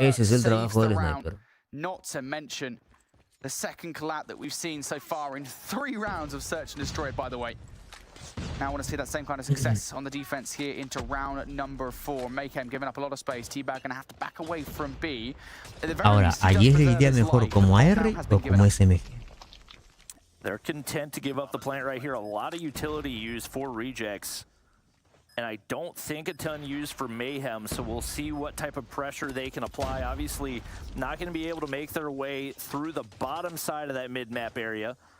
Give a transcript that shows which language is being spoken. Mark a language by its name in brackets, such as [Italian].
[Spanish] Ese es el trabajo del [English] round, [Spanish] sniper. [English] not to mention the second collat that we've seen so far in 3 rounds of Search and Destroy, by the way. Now I want to see that same kind of success on the defense here into round number 4. Mayhem giving up a lot of space. T-Bag going to have to back away from B. [Spanish] Ahora, ¿ayer le iría mejor como AR o como SMG? [English] They're content to give up the plant right here. A lot of utility used for rejects. And I don't think a ton used for Mayhem, so we'll see what type of pressure they can apply. Obviously, not going to be able to make their way through the bottom side of that mid-map area.